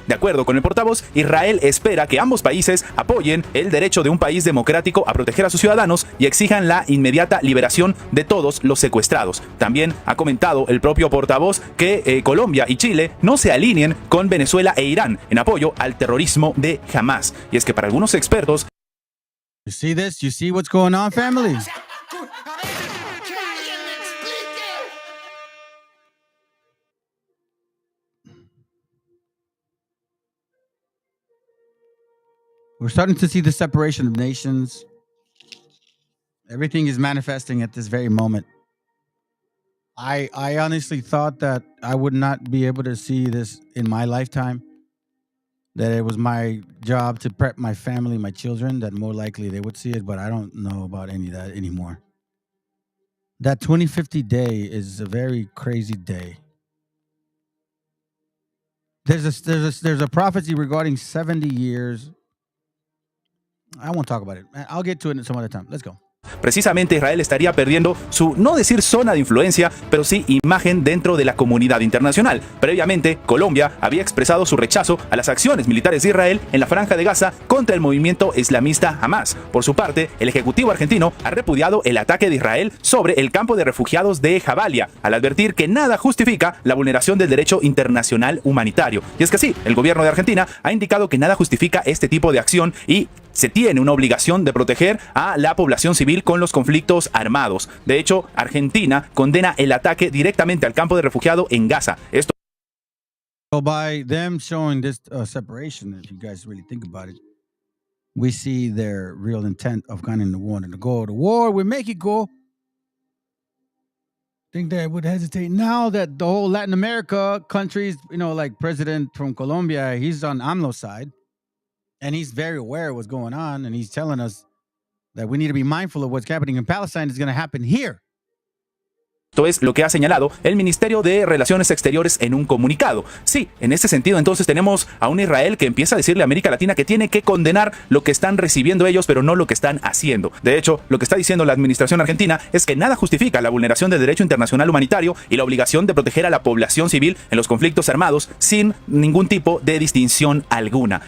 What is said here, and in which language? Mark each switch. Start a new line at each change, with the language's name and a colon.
Spanish: De acuerdo con el portavoz, Israel espera que ambos países apoyen el derecho de un país democrático a proteger a sus ciudadanos y exijan la inmediata liberación de todos los secuestrados. También ha comentado el propio portavoz que Colombia y Chile no se alineen con Venezuela e Irán en apoyo al terrorismo de Hamas. Y es que para algunos expertos...
English: You see this? You see what's going on, family? We're starting to see the separation of nations. Everything is manifesting at this very moment. I honestly thought that I would not be able to see this in my lifetime. That it was my job to prep my family, my children, that more likely they would see it, but I don't know about any of that anymore. That 2050 day is a very crazy day. There's a prophecy regarding 70 years. I won't talk about it. I'll get to it some other time. Let's go.
Spanish: Precisamente Israel estaría perdiendo su, no decir zona de influencia, pero sí imagen dentro de la comunidad internacional. Previamente, Colombia había expresado su rechazo a las acciones militares de Israel en la Franja de Gaza contra el movimiento islamista Hamas. Por su parte, el Ejecutivo argentino ha repudiado el ataque de Israel sobre el campo de refugiados de Jabalia, al advertir que nada justifica la vulneración del derecho internacional humanitario. Y es que sí, el gobierno de Argentina ha indicado que nada justifica este tipo de acción y se tiene una obligación de proteger a la población civil con los conflictos armados. De hecho, Argentina condena el ataque directamente al campo de refugiados en Gaza. Esto
English: So by them showing this separation, if you guys really think about it, we see their real intent of kind of wanting to go to war with Mexico. Think they would hesitate now that the whole Latin America countries, you know, like President from Colombia, he's on AMLO's side. And he's very aware of what's going on. And he's telling us that we need to be mindful of what's happening in Palestine is going to happen here.
Spanish: Esto es lo que ha señalado el Ministerio de Relaciones Exteriores en un comunicado. Sí, en este sentido entonces tenemos a un Israel que empieza a decirle a América Latina que tiene que condenar lo que están recibiendo ellos, pero no lo que están haciendo. De hecho, lo que está diciendo la administración argentina es que nada justifica la vulneración del derecho internacional humanitario y la obligación de proteger a la población civil en los conflictos armados sin ningún tipo de distinción alguna.